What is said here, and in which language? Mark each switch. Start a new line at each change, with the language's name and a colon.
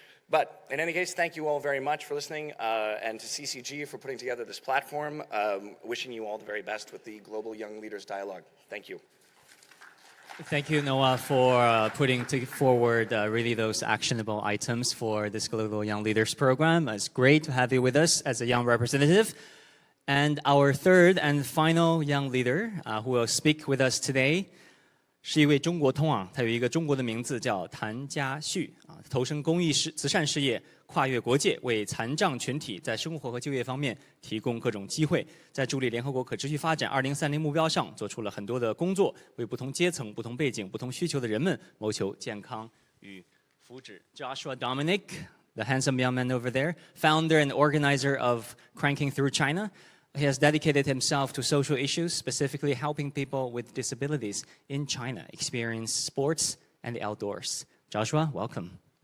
English: But in any case, thank you all very much for listening, and to CCG for putting together this platform. Wishing you all the very best with the Global Young Leaders Dialogue. Thank you. Thank you, Noah, for putting forward really those actionable items for this Global Young Leaders Program. It's great to have you with us as a young representative. And our third and final young leader who will speak with us today
Chinese: 是一位中国通啊，他有一个中国的名字叫谭家旭啊，投身公益慈善事业，跨越国界，为残障群体在生活和就业方面提供各种机会，在助力联合国可持续发展2030目标上做出了很多的工作，为不同阶层、不同背景、不同需求的人们谋求健康与福祉。
English: Joshua Dominic, the handsome young man over there, founder and organizer of Cranking Through China. He has dedicated himself to social issues, specifically helping people with disabilities in China experience sports and the outdoors. Joshua, welcome.